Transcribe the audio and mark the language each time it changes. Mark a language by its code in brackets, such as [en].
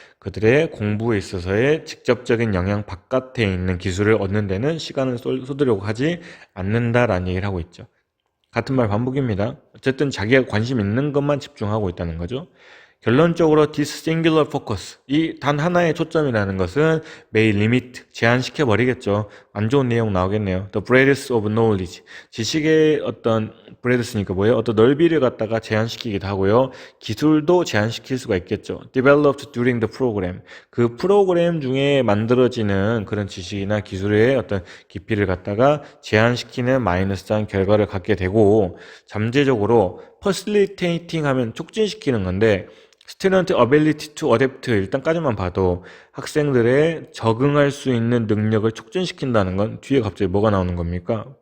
[ko] 그들의 공부에 있어서의 직접적인 영향 바깥에 있는 기술을 얻는 데는 시간을 쏟으려고 하지 않는다라는 얘기를 하고 있죠. 같은 말 반복입니다. 어쨌든 자기가 관심 있는 것만 집중하고 있다는 거죠. 결론적으로 [en] this singular focus, [ko] 이 단 하나의 초점이라는 것은 [en] may limit, [ko] 제한시켜 버리겠죠. 안 좋은 내용 나오겠네요. [en] The breadth of knowledge, [ko] 지식의 어떤 breadth니까 뭐예요? 어떤 넓이를 갖다가 제한시키기도 하고요. 기술도 제한시킬 수가 있겠죠. [en] Developed during the program, [ko] 그 프로그램 중에 만들어지는 그런 지식이나 기술의 어떤 깊이를 갖다가 제한시키는 마이너스한 결과를 갖게 되고, 잠재적으로 facilitating 하면 촉진시키는 건데 [en] student ability to adapt [ko] 일단까지만 봐도 학생들의 적응할 수 있는 능력을 촉진시킨다는 건 뒤에 갑자기 뭐가 나오는 겁니까?